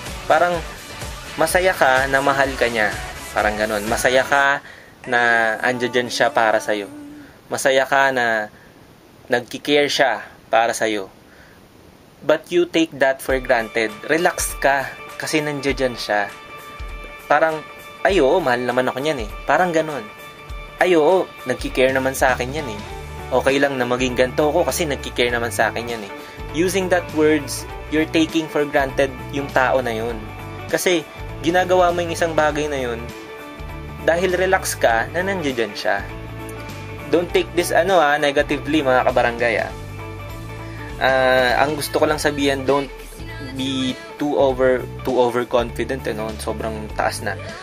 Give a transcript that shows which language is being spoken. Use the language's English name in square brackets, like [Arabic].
[Filipino] Parang masaya ka na mahal ka niya. Parang ganun. Masaya ka na andyan siya para sa'yo. Masaya ka na nagki-care siya para sa'yo. [English] But you take that for granted. [Filipino] Relax ka kasi nandiyan siya. Parang, mahal naman ako niyan eh. Parang ganun. Nagki-care naman sa akin yan eh. okay lang na maging ganito ko kasi nagki-care naman sa akin yan eh. [English] Using that words, you're taking for granted [Filipino] yung tao na yun. Kasi, ginagawa mo yung isang bagay na yun dahil relax ka na nandiyan siya. [English] Don't take this negatively [Filipino] mga kabarangay. Ang gusto ko lang sabihin, [English] don't be too overconfident, [Filipino] sobrang taas na.